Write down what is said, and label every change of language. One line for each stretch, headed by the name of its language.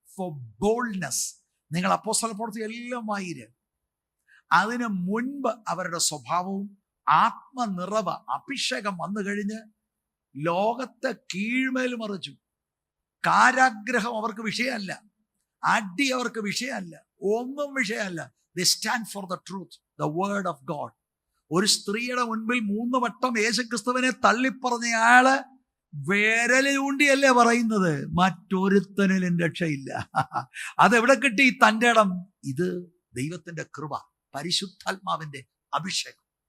English: For boldness.
Malayalam: നിങ്ങൾ അപ്പോസ്തല പ്രവൃത്തി എല്ലാം വായിര്. അതിനു മുൻപ് അവരുടെ സ്വഭാവവും ആത്മനിറവ് അഭിഷേകം വന്നു കഴിഞ്ഞ് ലോകത്തെ കീഴ്മേൽ മറിച്ചു. കാരാഗ്രഹം അവർക്ക് വിഷയമല്ല, അടി അവർക്ക് വിഷയമല്ല, ഒന്നും വിഷയമല്ല.
English: They stand for the truth, the word of God.
Malayalam: ഒരു സ്ത്രീയുടെ മുൻപിൽ 3 വട്ടം യേശുക്രിസ്തുവിനെ തള്ളിപ്പറഞ്ഞയാള് വിരലിൽ ഊണ്ടിയല്ലേ പറയുന്നത്, മറ്റൊരുത്തനിലും രക്ഷയില്ല. അതെവിടെ കിട്ടി തൻ്റെ ഇടം? ഇത് ദൈവത്തിന്റെ കൃപ, പരിശുദ്ധാത്മാവിന്റെ അഭിഷേകം.